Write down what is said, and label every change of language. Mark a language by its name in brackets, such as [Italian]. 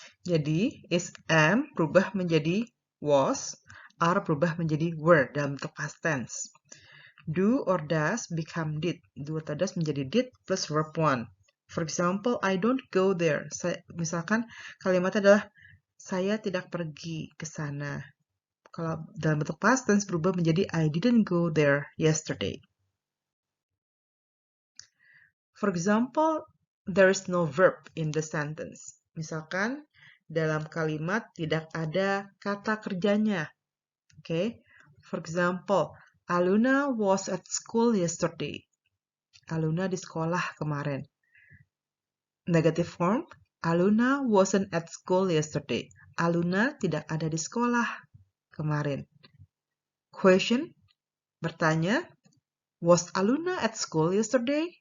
[Indonesian] Jadi, is am berubah menjadi was, are berubah menjadi were dalam bentuk past tense. [English] Do or does become did. Do [Indonesian] atau does menjadi [English] did plus verb 1. For example, I don't go there. [Indonesian] Misalkan kalimatnya adalah saya tidak pergi ke sana. Kalau dalam bentuk past tense berubah menjadi [English] I didn't go there yesterday. For example, there is no verb in the sentence. [Indonesian] Misalkan dalam kalimat tidak ada kata kerjanya. [English] Okay? For example, Aluna was at school yesterday. [Indonesian] Aluna di sekolah kemarin. [English] Negative form, Aluna wasn't at school yesterday. [Indonesian] Aluna tidak ada di sekolah kemarin. Question, bertanya, [English] was Aluna at school yesterday?